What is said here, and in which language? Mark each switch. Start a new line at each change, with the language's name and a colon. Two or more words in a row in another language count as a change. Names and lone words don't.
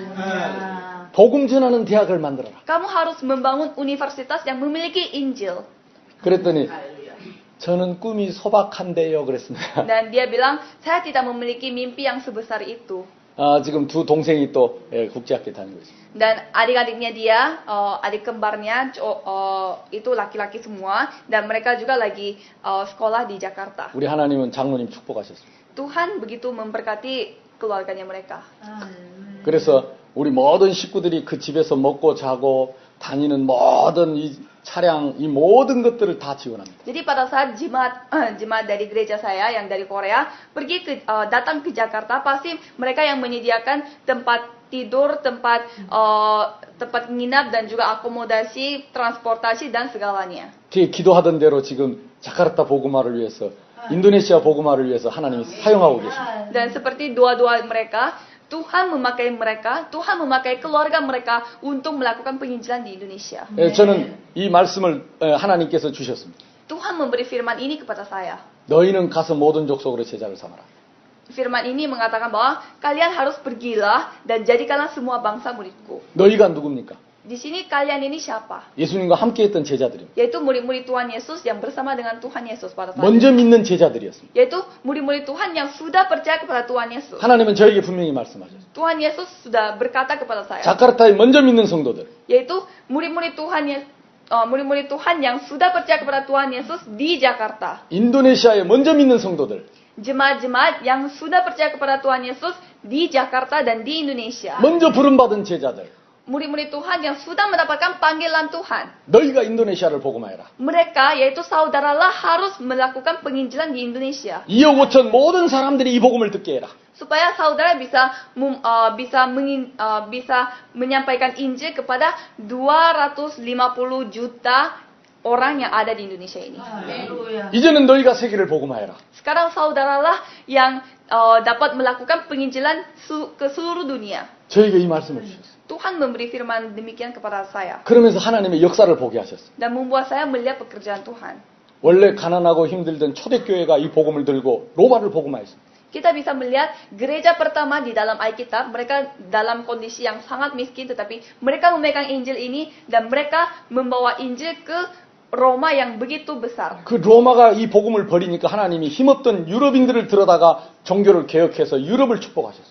Korean: 복음 전하는 대학을 만들어라.
Indonesian: Kamu harus membangun universitas yang memiliki Injil.
Korean: 그랬더니 저는 꿈이 소박한데요 그랬습니다.
Indonesian: Dan dia bilang, saya tidak memiliki mimpi yang sebesar itu.
Korean: 지금 두 동생이 또 국제학교 다니고 있습니다.
Indonesian: Dan adik-adiknya dia, adik kembarnya itu laki-laki semua, dan mereka juga lagi sekolah di Jakarta.
Korean: 우리 하나님은 장로님 축복하셨습니다.
Indonesian: Tuhan begitu memberkati keluarganya mereka.
Korean: 그래서 우리 모든 식구들이 그 집에서 먹고 자고 다니는 모든 이 차량, 이 모든 것들을 다 지원합니다.
Indonesian: Jadi pada saat jemaat dari gereja saya yang dari Korea datang ke Jakarta, pasti mereka yang menyediakan tempat tidur, tempat nginap dan juga akomodasi, transportasi dan segalanya.
Korean: 기도하던 대로 지금 자카르타 복음화를 위해서, 인도네시아 복음화를 위해서 하나님이 사용하고 계십니다.
Indonesian: Dan seperti doa-doa mereka, Tuhan memakai keluarga mereka untuk melakukan penginjilan di Indonesia.
Korean: 저는 이 말씀을 하나님께서 주셨습니다.
Indonesian: Tuhan memberi firman ini kepada saya.
Korean: 너희는 가서 모든 족속으로 제자를 삼아라.
Indonesian: Firman ini mengatakan bahwa kalian harus pergilah dan jadikanlah semua bangsa muridku.
Korean: 너희가 누굽니까?
Indonesian: Di sini kalian ini siapa?
Korean: 예수님과 함께했던 제자들입니다.
Indonesian: Yaitu murid-murid Tuhan Yesus yang bersama dengan Tuhan Yesus pada saat
Korean: 먼저
Indonesian: itu.
Korean: 믿는 제자들이었습니다.
Indonesian: Yaitu murid-murid Tuhan yang sudah percaya kepada Tuhan Yesus.
Korean: 하나님은 저에게 분명히 말씀하셨어요.
Indonesian: Tuhan Yesus sudah berkata kepada saya.
Korean: 자카르타에 먼저 믿는 성도들,
Indonesian: Yaitu murid-murid Tuhan yang sudah percaya kepada Tuhan Yesus di Jakarta.
Korean: 인도네시아에 먼저 믿는 성도들,
Indonesian: Jemaat-jemaat yang sudah percaya kepada Tuhan Yesus di Jakarta dan di Indonesia.
Korean: 먼저 부름받은 제자들,
Indonesian: Murid-murid Tuhan yang sudah mendapatkan panggilan Tuhan.
Korean: 너희가 인도네시아를 복음하여라.
Indonesian: Mereka, yaitu saudaralah, harus melakukan penginjilan di Indonesia.
Korean: 2억 5천 모든 사람들이 이 복음을 듣게 해라.
Indonesian: Supaya saudara bisa menyampaikan Injil kepada 250 juta orang yang ada di Indonesia ini.
Korean: 이제는 너희가 세계를 복음하여라.
Indonesian: Sekarang saudaralah yang dapat melakukan penginjilan ke seluruh dunia.
Korean: 저에게 이 말씀을 주셨어요.
Indonesian: Tuhan memberi firman demikian kepada saya.
Korean: 그러면서 하나님의 역사를 보게 하셨어요.
Indonesian: Dan membuat saya melihat pekerjaan Tuhan.
Korean: 원래 가난하고 힘들던 초대교회가 이 복음을 들고 로마를 복음하였습니다.
Indonesian: Kita bisa melihat gereja pertama di dalam Alkitab, mereka dalam kondisi yang sangat miskin, tetapi mereka memegang Injil ini dan mereka membawa Injil ke Roma yang begitu besar.
Korean: 그 로마가 이 복음을 버리니까 하나님이 힘없던 유럽인들을 들어다가 종교를 개혁해서 유럽을 축복하셨어요.